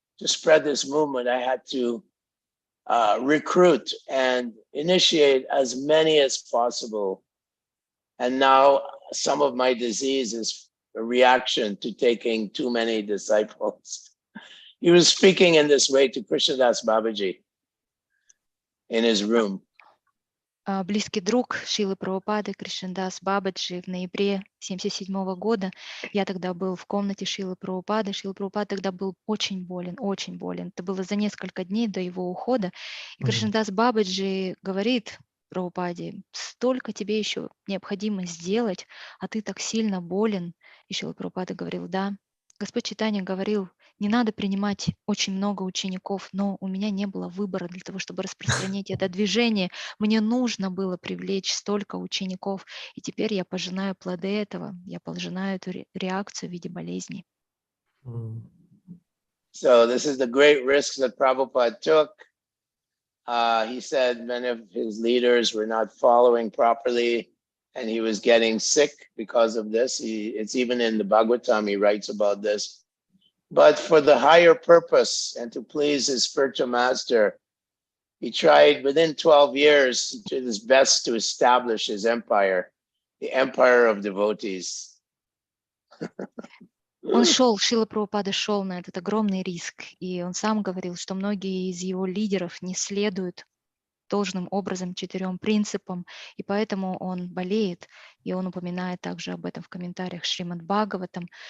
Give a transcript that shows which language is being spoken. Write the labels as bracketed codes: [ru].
[en] To spread this movement, I had to recruit and initiate as many as possible. And now some of my disease is a reaction to taking too many disciples. He was speaking in this way to Krishnadas Babaji in his room. [ru] Близкий друг Шрилы Прабхупады, Кришнадас Бабаджи, в ноябре 1977 года. Я тогда был в комнате Шрилы Прабхупады. Шрила Прабхупада тогда был очень болен, очень болен. Это было за несколько дней до его ухода. И Кришнадас Бабаджи говорит Прабхупаде: столько тебе еще необходимо сделать, а ты так сильно болен. И Шрила Прабхупада говорил: да. Господь Чайтанья говорил: не надо принимать очень много учеников, но у меня не было выбора для того, чтобы распространить это движение. Мне нужно было привлечь столько учеников, и теперь я пожинаю плоды этого, я пожинаю эту реакцию в виде болезней. [en] So this is the great risk that Prabhupada took. He said many of his leaders were not following properly, and he was getting sick because of this. It's even in the Bhagavatam, he writes about this. But for the higher purpose and to please his spiritual master, he tried within 12 years, he did his best to establish his empire, the empire of devotees. [ru] Он шел, Шрила Прабхупада шел на этот огромный риск, и он сам говорил, что многие из его лидеров не следуют должным образом 4 принципам, и поэтому он болеет, и он упоминает также об этом в комментариях Шримад Бхагаватам.